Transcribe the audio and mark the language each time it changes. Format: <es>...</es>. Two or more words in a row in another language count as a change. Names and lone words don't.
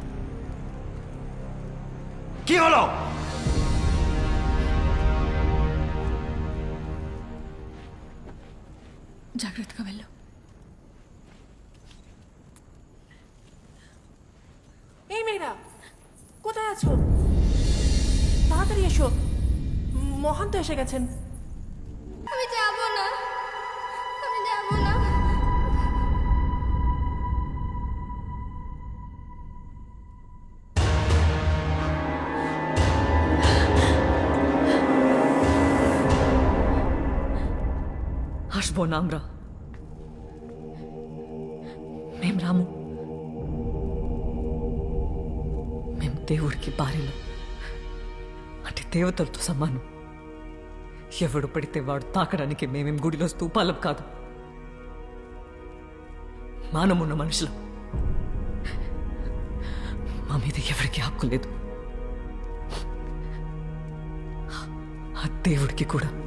<te>జాగ్రత్తగా వెళ్ళు.</te> <bn>এই মেয়েরা কোথায় আছো? তাড়াতাড়ি এসো, মহান তো এসে গেছেন। আমি যাব না, আমি যাব না। আসবো না আমরা।</bn> <te>మేం రాము. మేము దేవుడికి భార్యలు, అంటే దేవతలతో సమానం. ఎవడు పడితే వాడు తాకడానికి మేమేం గుడిలో స్తూపాలం కాదు, మానమున్న మనుషులం. మా మీద ఎవరికి హక్కు లేదు. దేవుడికి కూడా.</te>